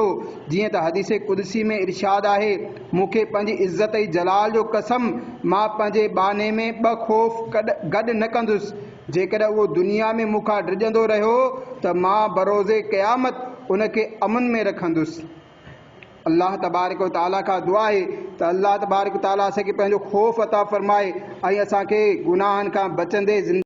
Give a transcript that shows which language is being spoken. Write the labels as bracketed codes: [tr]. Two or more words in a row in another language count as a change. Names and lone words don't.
[sd] जीअं त हदीस कुदसी में इरशाद आहे, मूंखे पंहिंजी इज़्ज़त ऐं जलाल जो कसम, मां पंहिंजे बाने में ॿ ख़ौफ़ गॾु न कंदुसि। जेकॾहिं उहो दुनिया में मूंखां डिॼंदो रहियो त मां बरोज़े क़यामत उनखे अमन में रखंदुसि। [ar] الله تبارك وتعالى [sd] खां दुआ आहे त [ar] الله تبارك وتعالى [sd] असांखे पंहिंजो ख़ौफ़ अता फ़रमाए ऐं असांखे गुनाहनि खां बचंदे